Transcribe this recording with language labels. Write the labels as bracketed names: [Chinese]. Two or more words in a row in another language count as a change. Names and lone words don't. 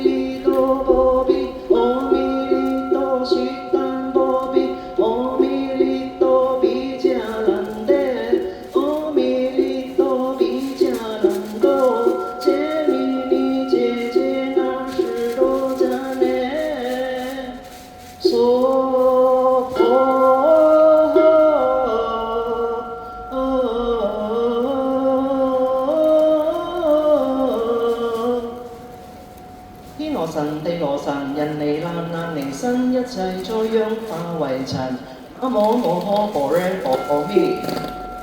[Chinese] 利多波比，阿弥利多悉达波比，阿弥利多比迦兰得，阿弥利多比迦兰多，揭弥尼揭揭那释多迦涅娑婆天羅神、地羅神、人離難難離身，一切災殃化為塵。南無摩訶般若波羅蜜。